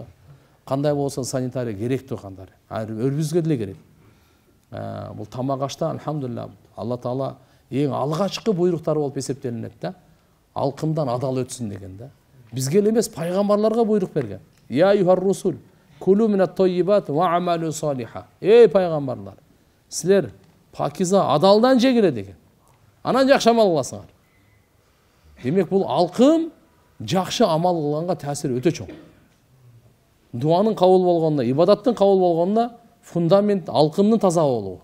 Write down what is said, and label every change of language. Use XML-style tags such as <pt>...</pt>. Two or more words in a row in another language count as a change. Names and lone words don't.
<ky>Кандай болсо санитария керектүү кандай. Өрбүзгө деле керек. Бул тамак ашта алхамдулилlah Алла Таала эң алгачкы буйруктары болуп эсептелинет да. Алкымдан адал өтсүн деген да. Бизге эле эмес, пайгамбарларга буйрук берген.</ky> <ar>يا أيها الرسل, كلوا من الطيبات واعملوا صالحا.</ar> <ky>Эй пайгамбарлар, силер пакиза адалдан жегиле деген. Анан жакшы амал кыласыңар. Демек бул алкым жакшы амал кылганга таасири өтө чоң. Дуанын кабыл болгонуна, ибадаттын кабыл болгонуна фундамент алкымдын таза болуу.</ky>